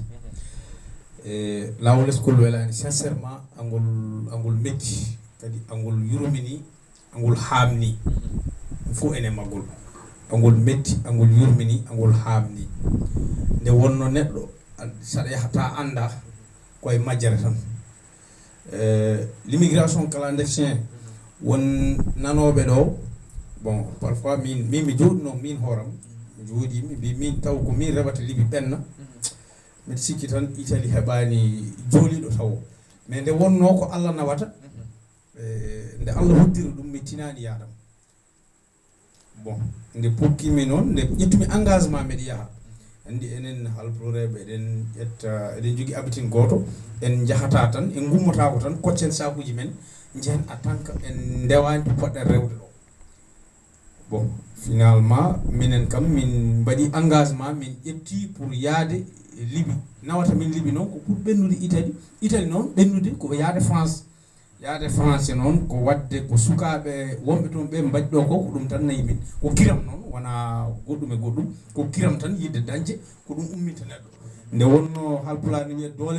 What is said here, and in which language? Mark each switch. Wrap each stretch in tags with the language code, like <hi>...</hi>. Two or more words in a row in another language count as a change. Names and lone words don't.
<ff>lawol leskol welani sincèrement angol metti kadi angol yurmini angol haamni fo ene maggol angol metti angol yurmini angol haamni nde wonno neɗɗo saɗa yahata anda koye majjere tan</ff> <fr>l'immigration clandestin</fr> <ff>won nanoɓe ɗo bon parfois min mi jooɗino min hooram mi jooɗimi mbi min taw ko min reɓata libi ɓenna mbiɗa sikki tan Italie heɓani jooliɗo taw mais nde wonno ko Allah nawata nde Allah hoddiri ɗum mi tinani yaadam bon nde pukkimi noon nde ƴettumi engagement mbeɗa yaha andi enen halploreɓe eɗen ƴetta eɗen jogui habitine goto en jahata tan en gummotako tan koccen sakuji men jehen</ff> <fr>en tant que</fr> <ff>en ndewani to poɗɗen rewde ɗo bon finalement minen kam min mbaɗi engagement min ƴetti pour yaade Libi nawata min Libi noon ko pour ɓennude Italie noon ɓennude ko yaade France noon ko wadde ko sukaɓe wonɓe toon ɓe mbaɗi ɗo ko ɗum tan nayi min ko kiram noon wona goɗɗum e goɗɗum ko kiram tan yidde dañde ko ɗum umminta neɗɗo nde wonno halpulaar ne wiya doole</ff>